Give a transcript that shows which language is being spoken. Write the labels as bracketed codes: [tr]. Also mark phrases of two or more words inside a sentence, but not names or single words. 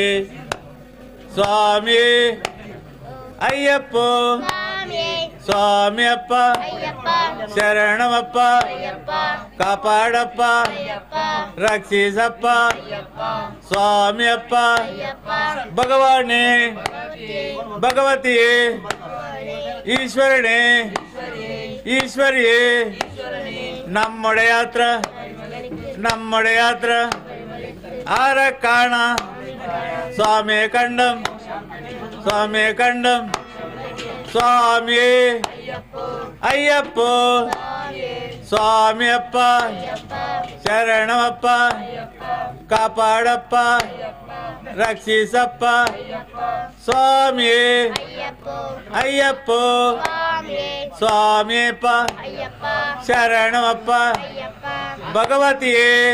[kn] ಸ್ವಾಮಿ ಅಯ್ಯಪ್ಪೋ ಸ್ವಾಮಿ ಅಪ್ಪ ಶರಣಮಪ್ಪ ಕಾಪಾಡಪ್ಪ ರಕ್ಷಿಸಪ್ಪ ಸ್ವಾಮಿ ಅಪ್ಪ ಭಗವಾನೇ ಭಗವತಿಯೇ ಈಶ್ವರನೇ ಈಶ್ವರಿಯೇ [ml] നമ്മുടെ യാത്ര ആരെ കാണാ സ്വാമിയെ കണ്ടം [kn] ಸ್ವಾಮಿಯೇ ಅಯ್ಯಪ್ಪೋ ಸ್ವಾಮಿ ಅಪ್ಪ ಶರಣಮಪ್ಪ ಕಾಪಾಡಪ್ಪ ರಕ್ಷಿಸಪ್ಪ ಸ್ವಾಮಿಯೇ ಅಯ್ಯಪ್ಪೋ ಸ್ವಾಮಿಯಪ್ಪ ಶರಣಮಪ್ಪ ಭಗವತಿಯೇ